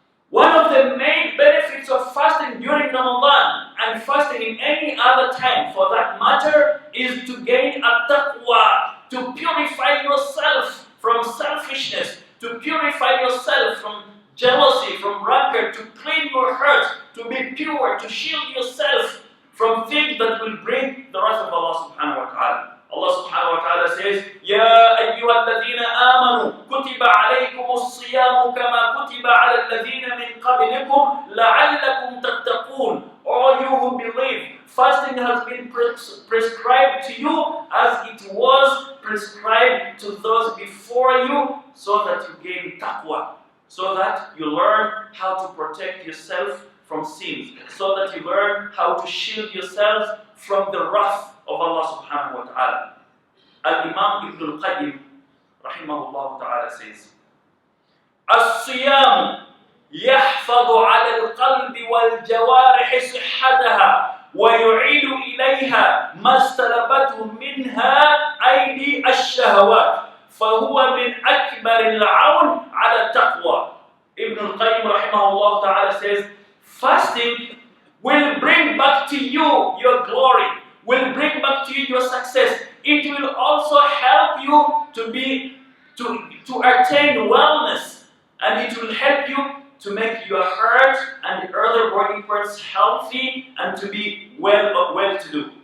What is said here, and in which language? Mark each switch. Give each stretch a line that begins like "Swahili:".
English: One of the main benefits of fasting during Ramadan and fasting in any other time for that matter is to gain a taqwa, to purify yourself from selfishness, to purify yourself from jealousy, from rancor, to clean your heart, to be pure, to shield yourself from things that will bring the wrath of Allah subhanahu wa ta'ala. Allah subhanahu wa ta'ala says,
Arabic: يَا أَيُّهَا الَّذِينَ آمَنُوا كُتِبَ عَلَيْكُمُ الصِّيَامُ كَمَا كُتِبَ عَلَى الَّذِينَ مِنْ قَبْلِكُمْ لَعَلَّكُمْ تَتَّقُونَ.
English: All you who believe, fasting has been prescribed to you as it was prescribed to those before you, so that you gain taqwa, so that you learn how to protect yourself from sins, so that you learn how to shield yourselves from the wrath of Allah subhanahu wa ta'ala. Al-Imam Ibn al-Qayyim rahimahullah ta'ala says,
Arabic: الصيام يحفظ على القلب والجوارح صحتها ويعيد إليها ما استلبته منها أيدي الشهوات فهو من أكبر العون على التقوى.
English: Ibn al-Qayyim rahimahullah ta'ala says, fasting will bring back to you your glory, will bring back to you your success. It will also help you to attain wellness, and it will help you to make your heart and the other body parts healthy and to be well-to-do.